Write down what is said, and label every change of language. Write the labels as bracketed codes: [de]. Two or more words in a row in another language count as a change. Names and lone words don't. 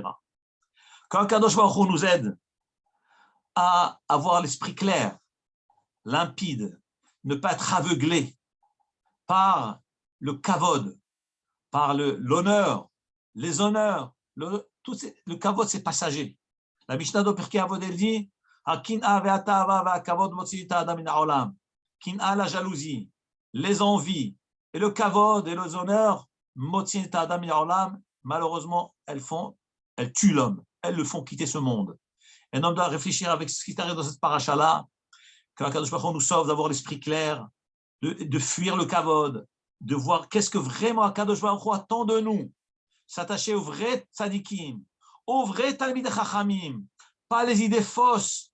[fr] Quand Kadosh Baruch Hu nous aide à avoir l'esprit clair, limpide, ne pas être aveuglé par le kavod, par l'honneur, les honneurs, le kavod c'est passager. La Mishnah de Pirkei Avot elle dit [he] הקנאה והתאוה והכבוד מוציא את האדם מן העולם. [fr] Kin'a, la jalousie, les envies et le kavod et les honneurs [he] מוציא את האדם מן העולם, [fr] malheureusement elles tuent l'homme, elles le font quitter ce monde. Un homme doit réfléchir avec ce qui arrive dans cette paracha-là, que Akadosh Baruch Hu nous sauve d'avoir l'esprit clair, de fuir le kavod, de voir qu'est-ce que vraiment Akadosh Baruch Hu attend de nous, s'attacher aux vrais tzadikim, aux vrais [he] תלמידי חכמים, [fr] pas les idées fausses.